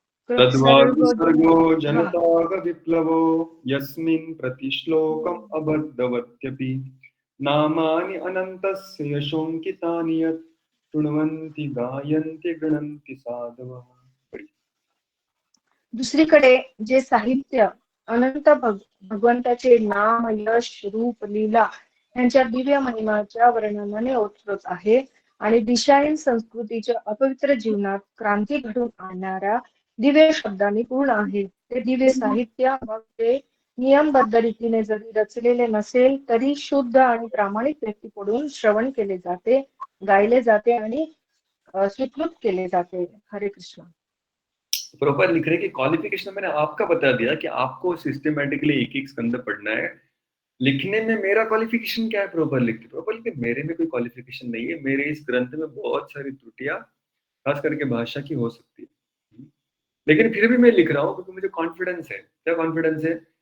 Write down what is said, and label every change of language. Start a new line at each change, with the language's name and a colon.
Sanskrit: तद्वाग्सर्गो जनताग विप्लवो यस्मिन् प्रतिश्लोकम् अबद्धवत्यपि नामानि अनन्तस्य यशोऽङ्कितानि यत् शृण्वन्ति गायन्ति गृह्णन्ति साधवः.
Marathi: दुसरीकडे जे साहित्य अनंत भगवंताचे नाम, यश, रूप, लीला यांच्या दिव्य महिमाच्या वर्णनाने ओतप्रोत आहे आणि दिशाहीन संस्कृतीच्या अपवित्र जीवनात क्रांती घडवून आणणाऱ्या दिव्य शब्दांनी पूर्ण आहे, ते दिव्य साहित्य मग ते नियमबद्ध रीतीने जरी रचलेले नसेल तरी शुद्ध आणि प्रामाणिक व्यक्तीकडून श्रवण केले जाते, गायले जाते आणि स्वीकृत केले जाते.
Hindi: हरे कृष्ण. प्रॉपर लिख रहे कि क्वालिफिकेशन मैंने आपका बता दिया कि आपको सिस्टमेटिकली एक एक स्कंद पढ़ना है. लिखने में मेरा क्वालिफिकेशन क्या है? प्रॉपर लिखते मेरे में कोई क्वालिफिकेशन नहीं है. मेरे इस ग्रंथ में बहुत सारी त्रुटियां खास करके भाषा की हो सकती है, लेकिन फिर भी मैं लिख रहा हूँ क्योंकि मुझे कॉन्फिडेंस है. क्या कॉन्फिडेंस है?